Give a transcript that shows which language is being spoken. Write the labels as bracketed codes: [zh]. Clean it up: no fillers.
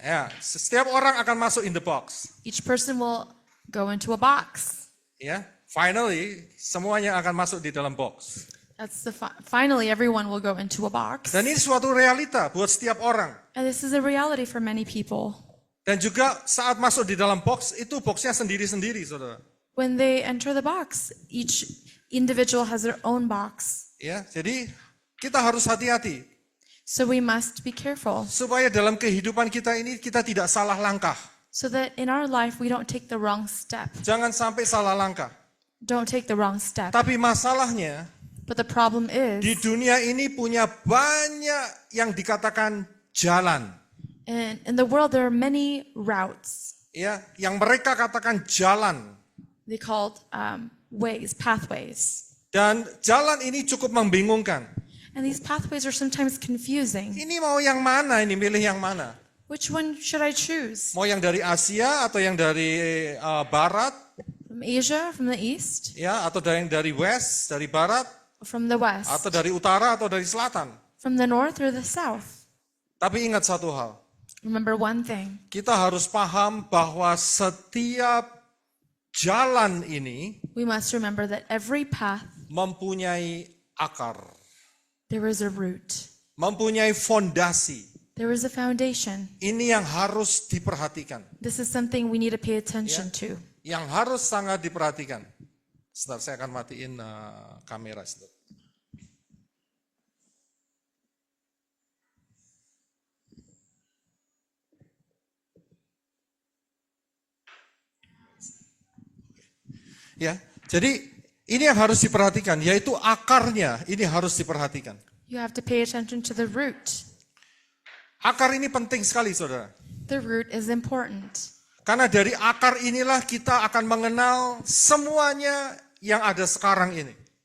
[id] Ya, setiap orang akan masuk [en] in the box. Each person will go into a box. [id] Ya, finally semuanya akan masuk di dalam box. [en] That's finally everyone will go into a box. [id] Dan ini suatu realita buat setiap orang. [en] And this is a reality for many people. [id] Dan juga saat masuk di dalam box itu boxnya sendiri-sendiri, saudara. [en] When they enter the box, each individual has their own box. [id] Ya, jadi kita harus hati-hati [en] So we must be careful [id] supaya dalam kehidupan kita ini kita tidak salah langkah. [en] so that in our life we don't take the wrong step. [id] Jangan sampai salah langkah. [en] Don't take the wrong step. [id] Tapi masalahnya [en] But the problem [id] di [en] is, [id] dunia ini punya banyak yang dikatakan jalan. [en] in the world there are many routes. [id] Ya, yang mereka katakan jalan. [en] They called ways, pathways. [id] Dan jalan ini cukup membingungkan. [en] And these pathways are sometimes confusing. [id] Ini mau yang mana, ini milih yang mana? [en] Which one should I choose? [id] Mau yang dari Asia atau yang dari barat, [en] From Asia, from the east, [id] ya, atau dari west, dari barat, [en] or from the west? [id] atau dari utara atau dari selatan. [en] From the north or the south? [id] Tapi ingat satu hal, [en] Remember one thing. [id] kita harus paham bahwa setiap jalan ini [en] We must remember that every path, [id] mempunyai akar, [en] there is a root. [id] mempunyai fondasi. [en] There is a foundation. [id] Ini yang harus diperhatikan, [en] This is something we need to pay attention to. [id] yang harus sangat diperhatikan. Sebentar, saya akan matiin kamera. Sebentar. Ya, jadi ini yang harus diperhatikan, yaitu akarnya ini harus diperhatikan. [en] You have to pay attention to the root. [id] Akar ini penting sekali, saudara. [en] The root is important. [id] Karena dari akar inilah kita akan mengenal semuanya yang ada sekarang ini.